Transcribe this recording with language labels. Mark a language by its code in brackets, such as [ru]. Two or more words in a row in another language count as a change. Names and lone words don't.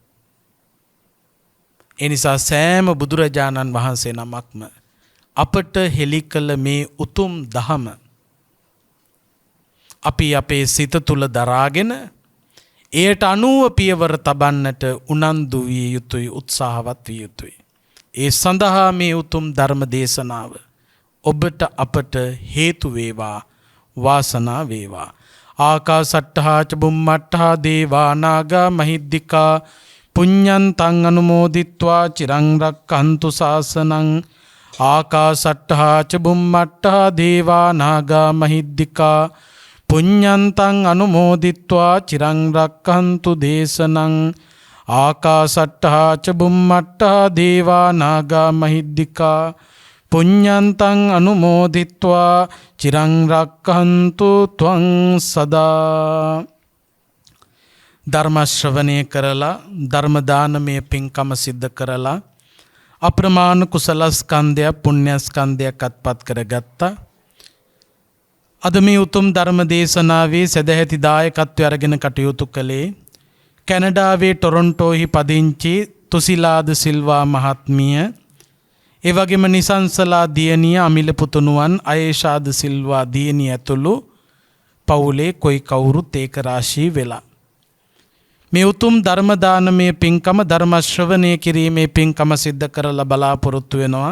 [si] ඒ නිසා සෑම බුදුරජාණන් වහන්සේ නමක්ම අපට හෙළි කළ මේ උතුම් දහම අපි අපේ සිත තුළ දරාගෙන එයට අනුව පියවර තබන්නට උනන්දු විය යුතුයි, උත්සාහවත් විය යුතුයි. ඒ සඳහා මේ උතුම් ධර්ම දේශනාව ඔබට අපට හේතු වේවා, වාසනා වේවා. [pi] ආකාසට්ඨා ච බුම්මට්ඨා දේවා නාග මහිද්దికා පුඤ්ඤන්තං අනුමෝදිත්වා චිරං රක්ඛන්තු ශාසනං ආකාසට්ඨා ච බුම්මට්ඨා දේවා නාග මහිද්దికා පුඤ්ඤන්තං අනුමෝදිත්වා චිරං රක්ඛන්තු දේශනං ආකාසට්ඨා ච බුම්මට්ඨා දේවා නාග මහිද්దికා පුඤ්ඤන්තං අනුමෝදිත්වා චිරං රක්ඛන්තු ත්වං සදා. [si] ධර්ම ශ්‍රවණය කරලා ධර්ම දානමය පින්කම සිද්ධ කරලා අප්‍රමාණ කුසල ස්කන්ධය පුණ්‍ය ස්කන්ධයක් අත්පත් කරගත්තා. අද මේ උතුම් ධර්ම දේශනාවේ සදැහැති දායකත්වය අරගෙන කටයුතු කළේ කැනඩාවේ ටොරොන්ටෝහි පදිංචි තුසිලාද සිල්වා මහත්මිය, ඒ වගේම නිසංසලා දියණිය අමිල පුතුණුවන් අයේෂාද සිල්වා දියණිය ඇතුළු පවුලේ කොයි කවුරුත් ඒක රාශී වෙලා මේ උතුම් ධර්ම දානමය පින්කම ධර්ම ශ්‍රවණය කිරීමේ පින්කම සිද්ධ කරලා බලාපොරොත්තු වෙනවා.